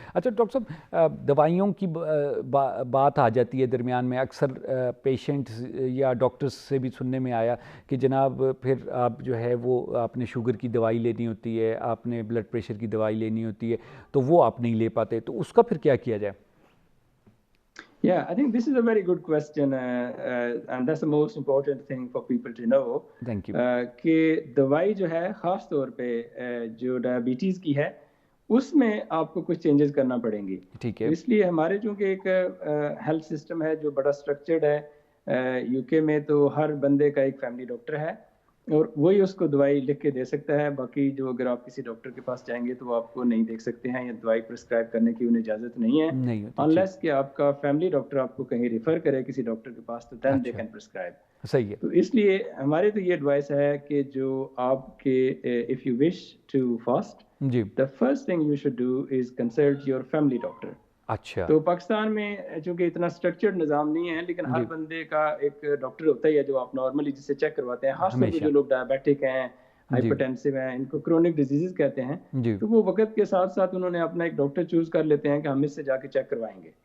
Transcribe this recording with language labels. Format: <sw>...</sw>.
<ur>اچھا ڈاکٹر صاحب دوائیوں کی بات آ جاتی ہے درمیان میں. اکثر پیشنٹس یا ڈاکٹرز سے بھی سننے میں آیا کہ جناب پھر آپ جو ہے وہ آپ نے شوگر کی دوائی لینی ہوتی ہے, آپ نے بلڈ پریشر کی دوائی لینی ہوتی ہے, تو وہ آپ نہیں لے پاتے, تو اس کا پھر کیا کیا جائے؟</ur> <en>Yeah, I think this is a very good question, and that's the most important thing for people to know. Thank you.</en> <ur>کہ دوائی جو ہے خاص طور پہ جو ڈائبٹیز کی ہے اس میں آپ کو کچھ چینجز کرنا پڑیں گی. ٹھیک ہے. اس لیے ہمارے چونکہ ایک ہیلتھ سسٹم ہے جو بڑا اسٹرکچرڈ ہے, UK میں تو ہر بندے کا ایک فیملی ڈاکٹر ہے اور وہی اس کو دوائی لکھ کے دے سکتا ہے. باقی جو اگر آپ کسی ڈاکٹر کے پاس جائیں گے تو وہ آپ کو نہیں دیکھ سکتے ہیں یا دوائی پرسکرائب کرنے کی انہیں اجازت نہیں ہے نہیں ہوتی. انلیس کہ آپ کا فیملی ڈاکٹر آپ کو کہیں ریفر کرے کسی ڈاکٹر کے پاس تو</ur> <en>Then they can prescribe.</en> <ur>صحیح ہے. تو اس لیے ہمارے تو یہ ایڈوائس ہے کہ جو آپ کے</ur> <en>if you wish to fast</en> <ur>جی</ur> <en>the first thing you should do is consult your family doctor.</en> <ur>اچھا تو پاکستان میں چونکہ اتنا اسٹرکچرڈ نظام نہیں ہے لیکن ہر بندے کا ایک ڈاکٹر ہوتا ہی ہے جو آپ نارملی جس سے چیک کرواتے ہیں. خاص طور پہ جو لوگ ڈائبیٹک ہیں, ہائپر ٹینسو ہیں, ان کو کرونک ڈیزیز کہتے ہیں, تو وہ وقت کے ساتھ ساتھ انہوں نے اپنا ایک ڈاکٹر چوز کر لیتے ہیں کہ ہم اس سے جا کے چیک کروائیں گے.</ur>